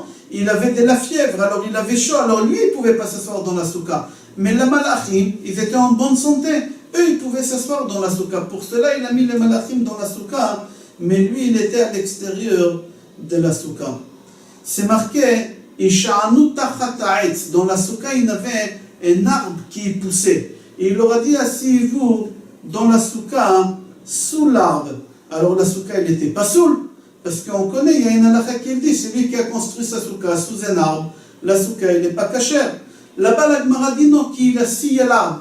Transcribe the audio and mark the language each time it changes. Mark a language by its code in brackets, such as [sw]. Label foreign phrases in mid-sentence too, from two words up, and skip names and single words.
[fr] Il avait de la fièvre, alors il avait chaud, alors lui, il ne pouvait pas s'asseoir dans la Soukha. Mais les Malachim, ils étaient en bonne santé. Eux, ils pouvaient s'asseoir dans la Soukha. Pour cela, il a mis les Malachim dans la Soukha, mais lui, il était à l'extérieur de la Soukha. C'est marqué [he] השענו תחת העץ. [fr] Dans la Soukha, il y avait un arbre qui poussait. Et il leur a dit, asseyez-vous dans la Soukha, sous l'arbre. Alors la Soukha, elle n'était pas saoule, parce qu'on connaît, il y a une halakha qui dit, c'est lui qui a construit sa Soukha sous un arbre. La Soukha, elle n'est pas cachère. Là-bas, la Gemara dit non, qu'il a scié l'arbre.